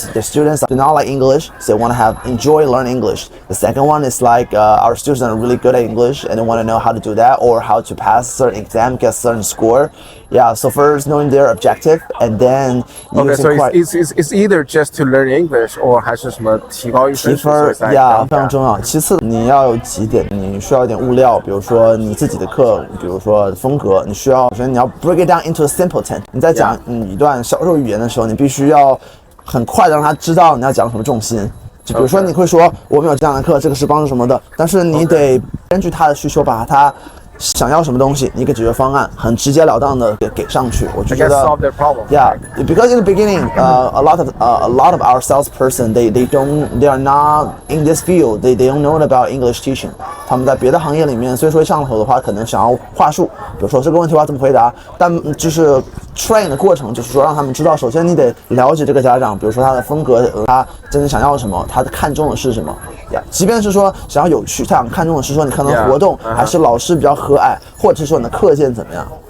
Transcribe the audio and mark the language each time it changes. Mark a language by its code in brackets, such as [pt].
[en] The students do not like English, so they want to enjoy learning English. The second one is like our students are really good at English and they want to know how to do that, or how to pass certain exam, get certain score. So first knowing their objective, and then so it's either just to learn English, or [zh] 还是什么提高分数，非常重要。其次你要有几点，你需要一点物料，比如说你自己的课，比如说风格，你需要首先你要 [en] break it down into a simple ten。 [zh] 你在讲一段销售语言的时候，你必须要很快的让他知道你要讲什么重心。就比如说你会说我们有这样的课，这个是帮助什么的，但是你得根据他的需求把他想要什么东西，你一个解决方案很直截了当的给上去，我就觉得 [en] solve their problem. Because in the beginning, a lot of our salesperson they are not in this field. They don't know about English teaching. [zh] 他们在别的行业里面，所以说上头的话可能想要话术，比如说这个问题我要怎么回答，但就是 train 的过程就是说让他们知道，首先你得了解这个家长，比如说他的风格，他真正想要什么，他看重的是什么。即便是说想要有趣，他想看重的是说你可能活动，还是老师比较和蔼，或者是说你的课件怎么样。